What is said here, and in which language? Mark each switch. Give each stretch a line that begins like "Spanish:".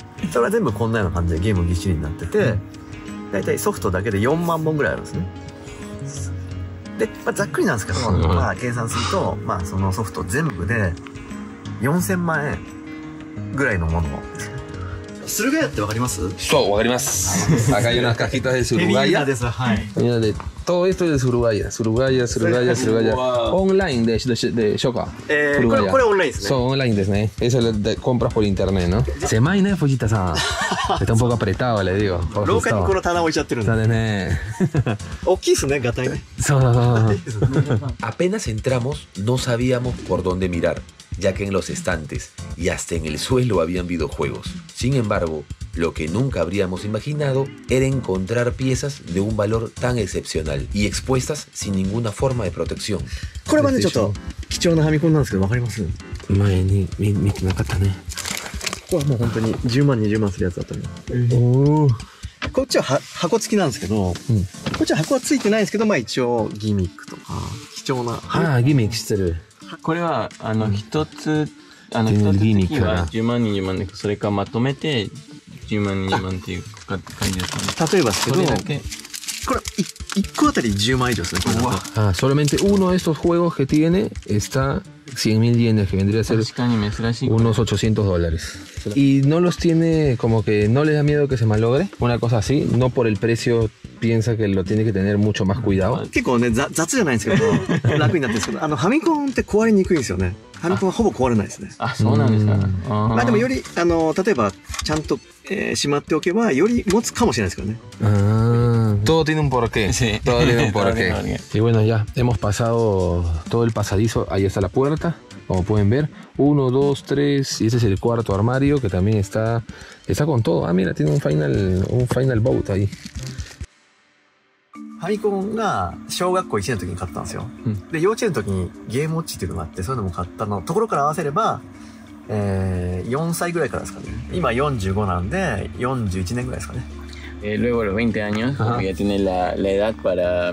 Japanese: それは全部こんなような感じでゲームぎっしりになってて、だいたいソフトだけで4万本ぐらいあるんですね。で、ざっくりなんですけど、計算すると、そのソフト全部で4000万円ぐらいのものを。駿河屋ってわかります？そう、わかります。
Spanish: Acá hay unas cajitas de Surugaya. Mira, de todo esto es de Surugaya. Surugaya. Online de Shoka.
Japanese: これオンラインですね。そう、オンラインですね。
Spanish: Eso de compras por internet, ¿no? Semai, ¿no, Fujita-san? Está un poco apretado, le digo.
Japanese: 廊下にこの棚置いちゃってるんで。そうですね。大きいですね、ガタイね。そう。
Spanish: Apenas entramos, no sabíamos por dónde mirar, ya que en los estantes y hasta en el suelo habían videojuegos. Sin embargo, lo que nunca habríamos imaginado era encontrar piezas de un valor tan excepcional y expuestas sin ninguna forma de protección.
Japanese: これはね、ちょっと貴重なファミコンなんですけど、わかります？前に見てなかったね。これはもう本当に10万20万するやつだったね。こっちは箱付きなんですけど、こっちは箱は付いてないんですけど、一応ギミックとか貴重な。ギミックしてる。これは一つ一つ的には10万20万で、それからまとめて10万20万っていう感じですかね。例えばですけど、これ1個あたり10万以上ですね。
Spanish: Solamente uno de estos juegos que tiene está 100.000 yenes, que vendría a ser unos $800. Y no los tiene, como que no le da miedo que se malogre, una cosa así, no por el precio piensa que lo tiene que tener mucho más cuidado.
Japanese: 結構ね、雑じゃないんですけど、楽になってるんですけど、ファミコンって壊れにくいんですよね。ファミコンはほぼ壊れないですね。あ、そうなんですか。でもより、例えば、ちゃんと、しまっておけば、より持つかもしれないですけどね。
Spanish: Todo tiene un porqué. Sí. Todo tiene un porqué. Y bueno, ya hemos pasado todo el pasadizo. Ahí está la puerta, como pueden ver. 1, 2, 3. Y este es el cuarto armario que también está con todo. Ah, mira, tiene un final boat ahí.
Japanese: ファミコンが小学校1年の時に買ったんですよ。で、幼稚園の時にゲームウォッチっていうのがあって、そういうのも買ったのところから合わせれば、4歳ぐらいからですかね。今45なんで、41年ぐらいですかね。
Spanish: Luego los 20 años, ya tiene la edad para